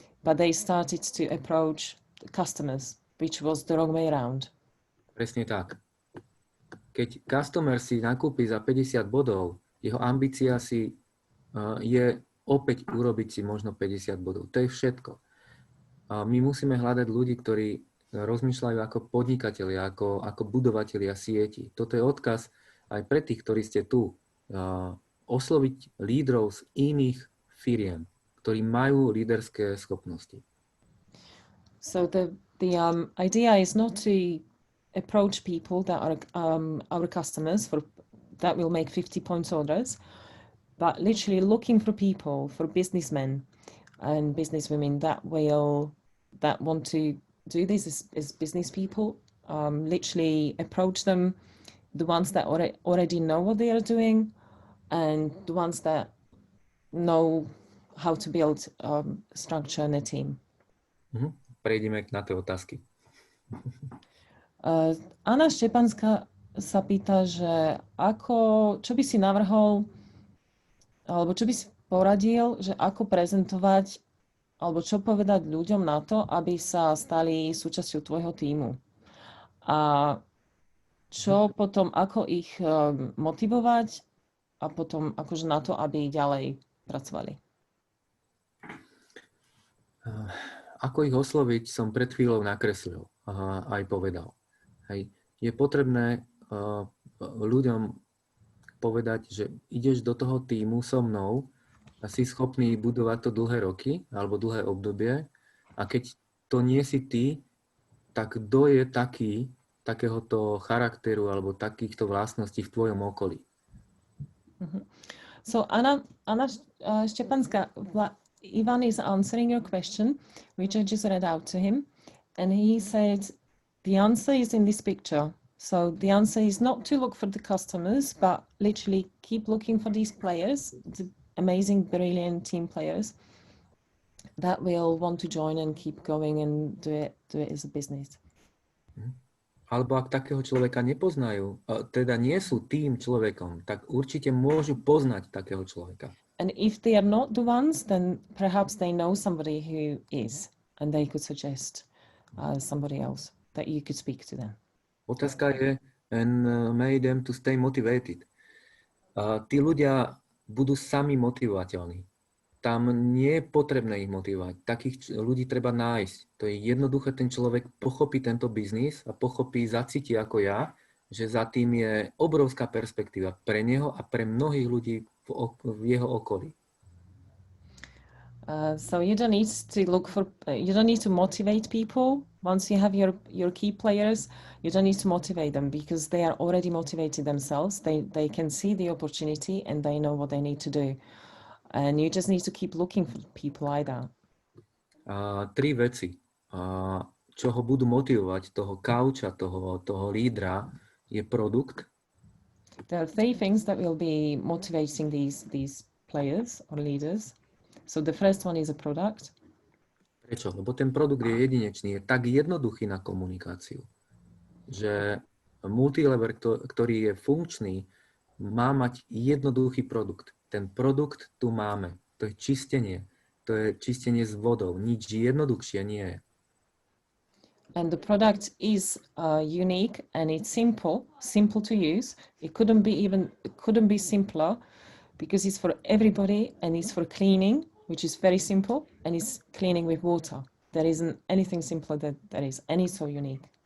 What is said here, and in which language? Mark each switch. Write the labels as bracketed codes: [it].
[en] But they started to approach the customers, which was the wrong way around. [sk] Presne tak. Keď customer si nakúpi za 50 bodov, jeho ambícia je opäť urobiť si možno 50 bodov. To je všetko. My musíme hľadať ľudí, ktorí rozmýšľajú ako podnikatelia, ako budovatelia sieti. Toto je odkaz aj pre tých, ktorí ste tu. Osloviť lídrov z iných firiem, ktorí majú líderské schopnosti. [en] So the idea is not to approach people that are our customers that will make 50 points orders, but literally looking for people, for businessmen and businesswomen that want to do this as business people. Literally approach them, the ones that already know what they are doing, and the ones that know how to build structure in a team. [sk] Prejdeme na tie otázky. Anna Štepanská sa pýta, že čo by si navrhol, alebo čo by si poradil, že ako prezentovať, alebo čo povedať ľuďom na to, aby sa stali súčasťou tvojho tímu. A čo potom, ako ich motivovať a potom akože na to, aby ďalej pracovali. Ako ich osloviť, som pred chvíľou nakreslil a aj povedal. Hej. Je potrebné ľuďom povedať, že ideš do toho tímu so mnou a si schopný budovať to dlhé roky alebo dlhé obdobie a keď to nie si ty, tak kto je takéhoto charakteru alebo takýchto vlastností v tvojom okolí? [en] So Anna Štepanská, Ivan is answering your question, which I just read out to him, and he said the answer is in this picture. So the answer is not to look for the customers, but literally keep looking for these players, the amazing, brilliant team players that will want to join and keep going and do it as a business. [sk] Alebo ak takého človeka nepoznajú, teda nie sú tým človekom, tak určite môžu poznať takého človeka. [en] And if they are not the ones, then perhaps they know somebody who is, and they could suggest somebody else that you could speak to them. [sk] Otázka je, [en] and made them to stay motivated. [sk] Tí ľudia budú sami motivovateľní. Tam nie je potrebné ich motivovať. Takých ľudí treba nájsť. To je jednoduché, ten človek pochopí tento biznis a pochopí, zacíti ako ja, že za tým je obrovská perspektíva pre neho a pre mnohých ľudí v jeho okolí. [en] So you don't need to motivate people. Once you have your key players, you don't need to motivate them because they are already motivated themselves. They can see the opportunity and they know what they need to do. And you just need to keep looking for people like that. [sk] Tri veci, čo ho budú motivovať, toho kauča, toho lídra, je produkt. [en] There are three things that will be motivating these players or leaders. So the first one is a product. [sk] Prečo? Lebo ten produkt je jedinečný, je tak jednoduchý na komunikáciu, že multilever, ktorý je funkčný, má mať jednoduchý produkt. Ten produkt tu máme. To je čistenie. To je čistenie s vodou. Nič jednoduchšie nie je. [en] And the product is unique and it's simple to use. It couldn't be simpler because it's for everybody and it's for cleaning, which is very simple, and it's cleaning with water. There isn't anything simpler that there is, and it's so unique.